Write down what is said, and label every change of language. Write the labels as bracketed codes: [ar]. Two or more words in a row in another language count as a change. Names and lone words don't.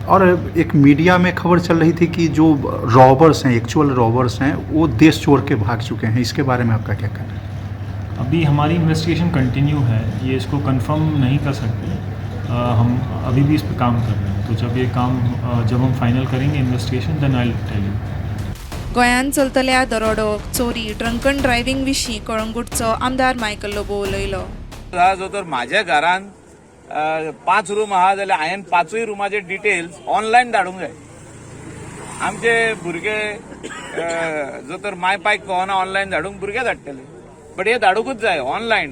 [hi] और एक मीडिया में खबर चल रही थी कि जो रॉबर्स हैं, एक्चुअल रॉबर्स हैं, वो देश छोड़ के भाग चुके हैं। इसके बारे में आपका क्या कहना है? अभी हमारी इन्वेस्टिगेशन कंटिन्यू है, ये इसको कंफर्म नहीं कर सकते। हम अभी भी इस पर काम कर रहे हैं, तो जब हम फाइनल करेंगे इन्वेस्टिगेशन, [en] then I will tell you. [kok] गोंयांत चलतल्या दरोडो, चोरी, [en] drunken driving [kok] विशीं कळंगूटचो आमदार मायकल लोबो उलयलो। जो तर म्हाज्या घरान 5 रूम आहा जाल्यार हांवें 5य रुमाचे डिटेल्स ऑनलायन धाडूंक जाय। आमचे भुरगे जो तर माय पायक कळना ऑनलायन धाडूंक भुरगे धाडटले, बट हे धाडूंकूच जाय ऑनलायन।